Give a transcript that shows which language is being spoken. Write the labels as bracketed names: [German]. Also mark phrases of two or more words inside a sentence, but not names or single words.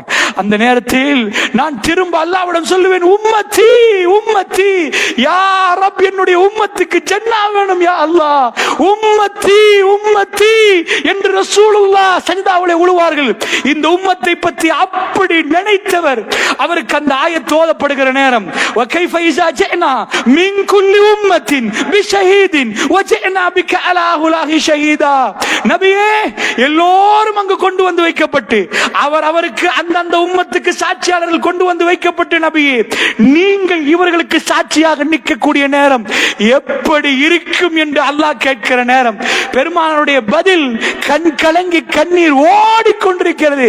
[Tamil] அந்த நேரத்தில் நான் திரும்ப அல்லாஹ்விடம் சொல்லுவேன், [Arabic] أمتي أمتي، يا رب, [Tamil] என்னுடைய உம்மத்துக்கு ஜன்னா வேணும் [Arabic] يا الله, أمتي أمتي [Tamil] என்று ரசூலுல்லாஹ் சஜதாவிலே விழுவார்கள். இந்த உம்மத்தை பற்றி அப்படி நினைத்தவர். அவருக்கு அந்த ஆயத் ஓதப்படுகிற நேரம், [Arabic] وكيف إذا جئنا من كل أمة بشهيد وجئنا بك على هؤلاء شهيدا. [Tamil] நபியே, எல்லோரும் அங்கு கொண்டு வந்து வைக்கப்பட்டு அவருக்கு அந்தந்த உம்மத்துக்கு சாட்சியாளர்கள் கொண்டு வந்து வைக்கப்பட்ட நபியே, நீங்கள் இவர்களுக்கு சாட்சியாக நிற்கக்கூடிய நேரம் எப்படி இருக்கும் என்று அல்லாஹ் கேட்கிற நேரம் பெருமானாருடைய பதில் கண் கலங்கி கண்ணீர் ஓடிக்கொண்டிருக்கிறது.